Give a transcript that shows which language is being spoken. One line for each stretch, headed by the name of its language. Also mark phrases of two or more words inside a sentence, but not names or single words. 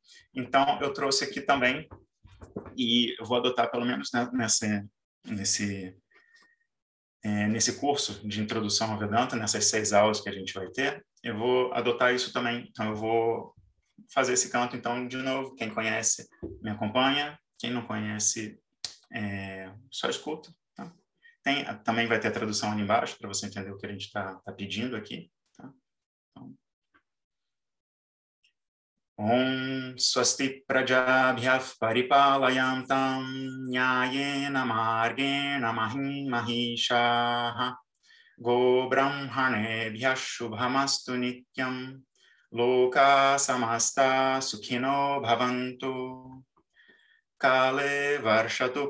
Portuguese: Então, eu trouxe aqui também, e eu vou adotar pelo menos nesse curso de introdução ao Vedanta, nessas 6 aulas que a gente vai ter, eu vou adotar isso também. Então, eu vou fazer esse canto, então, de novo. Quem conhece, me acompanha. Quem não conhece, só escuta. Tá? Também vai ter a tradução ali embaixo, para você entender o que a gente está pedindo aqui. Tá? Então,
Sanskrit: ॐ स्वस्ति प्रजाभ्यः परिपालयन्तां न्यायेन मार्गेण महीं महीशाः गो ब्राह्मणेभ्यः शुभमस्तु नित्यं लोकाः समस्ताः सुखिनो भवन्तु काले वर्षतु